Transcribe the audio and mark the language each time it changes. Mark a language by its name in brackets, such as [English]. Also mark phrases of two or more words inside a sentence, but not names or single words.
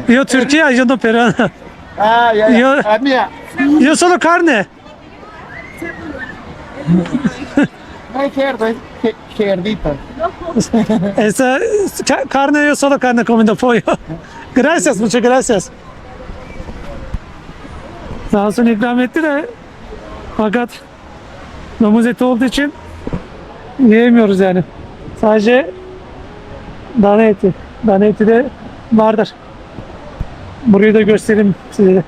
[Spanish] Yo Türkiye, yo no peruano. Ah, ya, ya. Yo- Ah, mira. Yo solo carne. No hay cerdo, es cerdito. Esa carne, yo solo carne comiendo pollo. Gracias, muchas gracias. [Turkish] Sağ olsun ikram etti de fakat domuz eti olduğu için yiyemiyoruz yani. Sadece dana eti. Dana eti de vardır. Burayı da göstereyim size de.